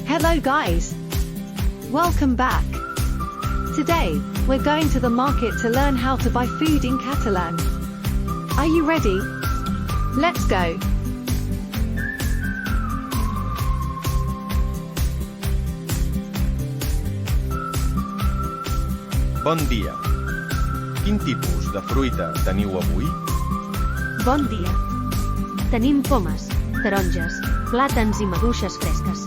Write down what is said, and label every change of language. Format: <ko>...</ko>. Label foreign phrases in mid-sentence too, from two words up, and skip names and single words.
<en>Hello guys! Welcome back! Today, we're going to the market to learn how to buy food in Catalan. Are you ready? Let's go!</en> <ca>Bon dia. Quin tipus de fruita teniu avui? Bon dia. Tenim pomes, taronges, plàtans i maduixes fresques.</ca>